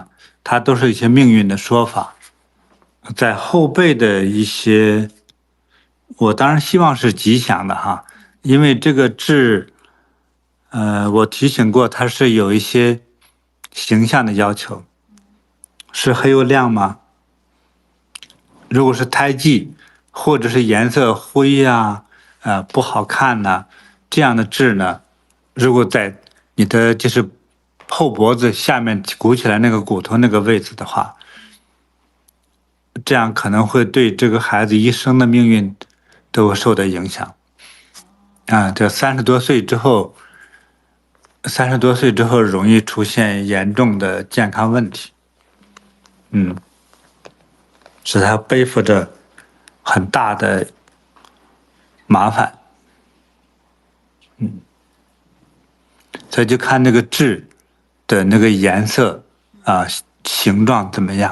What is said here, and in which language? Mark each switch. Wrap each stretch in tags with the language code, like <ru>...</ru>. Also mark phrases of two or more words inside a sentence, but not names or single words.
<zh>它都是一些命運的說法，在後背的一些，我當然希望是吉祥的哈，因為這個痣，我提醒過它是有一些形象的要求，是黑又亮嗎？如果是胎記，或者是顏色灰呀、不好看呐、這樣的痣呢，如果在你的就是後脖子下面鼓起來那個骨頭那個位置的話，這樣可能會對這個孩子一生的命運都受到影響。這30多歲之後容易出現嚴重的健康問題，使他背負着很大的麻煩，所以就看那個痣的那個顏色形狀怎麼樣。</zh>